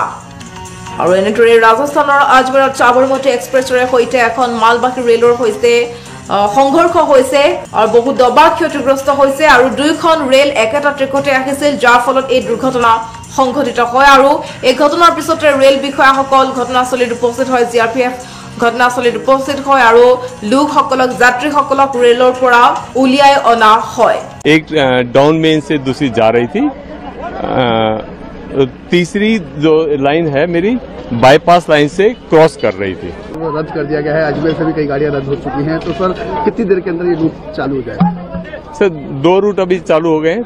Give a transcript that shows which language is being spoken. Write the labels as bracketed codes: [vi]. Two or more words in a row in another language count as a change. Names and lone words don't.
[as] আৰু এনেদৰে ৰাজস্থানৰ আজমেৰত সাবৰমতী এক্সপ্ৰেছৰে সৈতে এখন মালবাহী ৰেলৰ সৈতে সংঘৰ্ষ হৈছে আৰু বহু ডবা ক্ষতিগ্ৰস্ত হৈছে আৰু দুইখন ৰেল একেটা ট্ৰেকতে আহিছিল, যাৰ ফলত এই দুৰ্ঘটনা সংঘটিত হয়। আৰু এই ঘটনাৰ পিছতে ৰেল বিষয়াসকল ঘটনাস্থলীত উপস্থিত হয়। জিআৰপিএফ ঘটনাস্থলীত উপস্থিত হয় আৰু লোকসকলক যাত্ৰীসকলক ৰেলৰ পৰা উলিয়াই অনা হয়। [hi] एक डाउन मेन से दूसरी जा रही थी। तीसरी जो लाइन है मेरी बाईपास लाइन से क्रॉस कर रही थी। रद्द कर दिया गया है। अजमेर से भी कई गाड़ियां रद्द हो चुकी हैं, तो सर कितनी देर के अंदर ये रूट चालू हो जाएगा? सर 2 रूट अभी चालू हो गए हैं।